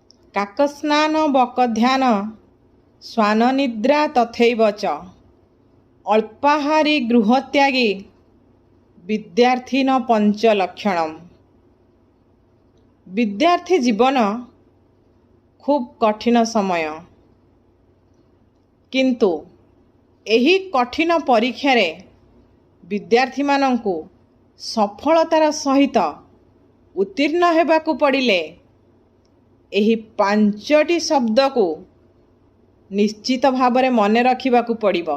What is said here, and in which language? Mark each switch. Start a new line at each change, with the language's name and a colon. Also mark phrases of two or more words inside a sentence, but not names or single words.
Sanskrit: काकस्नान बकध्यान स्वाननिद्रा तथैव च अल्पाहारी गृहत्यागी विद्यार्थी न पंचलक्षणम।
Odia: ବିଦ୍ୟାର୍ଥୀ ଜୀବନ ଖୁବ୍ କଠିନ ସମୟ, କିନ୍ତୁ ଏହି କଠିନ ପରୀକ୍ଷା ରେ ବିଦ୍ୟାର୍ଥୀ ମାନଙ୍କୁ ସଫଳତାର ସହିତ ଉତ୍ତୀର୍ଣ୍ଣ ହେବାକୁ ପଡ଼ିଲେ ଏହି ପାଞ୍ଚଟି ଶବ୍ଦ କୁ ନିଶ୍ଚିତ ଭାବରେ ମନେ ରଖିବାକୁ ପଡ଼ିବ।